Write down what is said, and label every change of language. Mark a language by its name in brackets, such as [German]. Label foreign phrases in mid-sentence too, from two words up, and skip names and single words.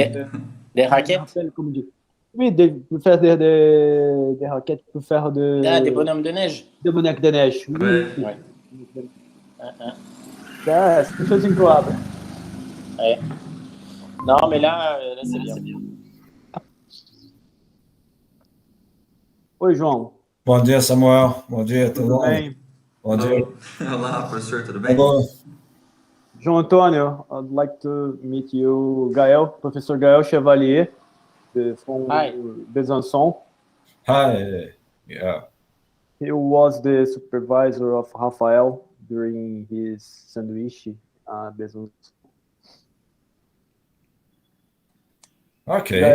[French] Des raquettes? Comme dit. Oui, pour faire des raquettes, pour faire Des bonhommes de neige? des bonhommes de neige. Oui. Ouais. C'est une chose incroyable. Ouais. Non, mais là c'est bien. [Portuguese] Oi, João. Bom dia, Samuel. Bom dia, tudo Tudo bom? bem? Bom dia. Olá, professor, tudo bem? Alô. João Antônio, [English] I'd like to meet you, Gael, Professor Gael Chevalier, from Hi. Besançon. Hi. Yeah. He was the supervisor of Rafael during his sandwich Besançon. Okay.